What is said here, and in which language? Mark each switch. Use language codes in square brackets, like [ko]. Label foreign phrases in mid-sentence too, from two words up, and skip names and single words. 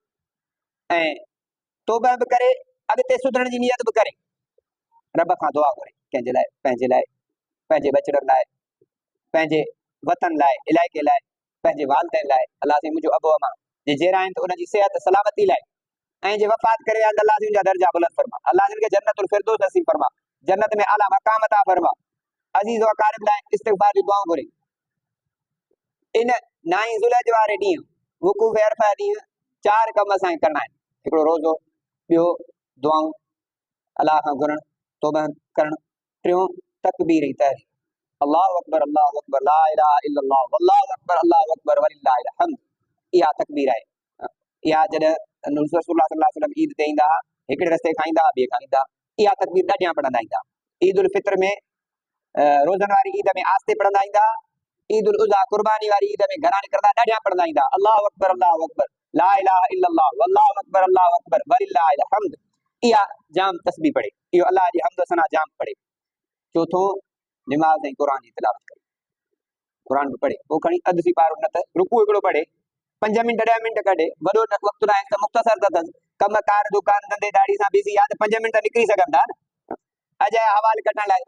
[sd] ऐं तौबा बि करे, अॻिते सुधरण जी नियत बि करे, रब खां दुआ घुरे, कंहिंजे लाइ, पंहिंजे बचड़नि लाइ, पंहिंजे वतन लाइ, इलाइक़े लाइ, पंहिंजे वालिदैन लाइ, अलाह साईं मुंहिंजो अबो अमा जे जहिड़ा आहिनि त उनजी सिहत सलामती लाइ, ऐं जे वफ़ात करे विया, अल्लाह जिन जा दर्जा बुलंद फरमा, अल्लाह जिन खे जन्नतुल फिरदौस नसीब फरमा, जन्नत में आला मकाम अता फरमा, अज़ीज़ व अक़ारिब लाइ इस्तिग़फ़ार जी दुआऊं घुरे। इन 9 ज़ुल्हज वारे ॾींहुं वक़ूफ़ अरफ़ा ॾींहुं 4 कम असांखे करणा आहिनि। हिकिड़ो रोज़ो, ॿियो दुआऊं अलाह खां घुरण, तौबा करण। टियों तकबीर ऐं तहरीक, [ar] الله أكبر لا إله إلا الله والله أكبر ولله الحمد. [sd] इहा तकबीर आहे। इहा जॾहिं रसूलुल्लाह [ar] صلى الله عليه وسلم [sd] ईद ते ईंदा, हिकिड़े रस्ते खाईंदा, ॿिए खां ईंदा, इहा तकबीर ॾाढियां पढ़ंदा ईंदा। ईद उल फितर में रोज़नि वारी ईद में आस्ते पढ़ंदा ईंदा। ईद उल उज़ा कुर्बानी वारी ईद में घणा निकिरंदा, ॾाढियां पढ़ंदा ईंदा। [ar] الله أكبر لا إله إلا الله والله أكبر ولله الحمد. [sd] इहा जाम तस्बीह पढ़े, इहो अल्लाह जी हम्द सना जाम पढ़े। चौथों निमाज़ ऐं क़ुरान जी तिलावत करे, क़ुरान बि पढ़े, पोइ खणी अधु सी पारो न त रुकू हिकिड़ो पढ़े, 5 मिंट 10 मिंट कढे, वॾो वक़्तु न आहे त मुख़्तसर त अथसि, कम कार दुकान धंधे दाड़ी सां बिज़ी आहे त 5 मिंट निकिरी सघनि था न अजय हवाले कढण लाइ।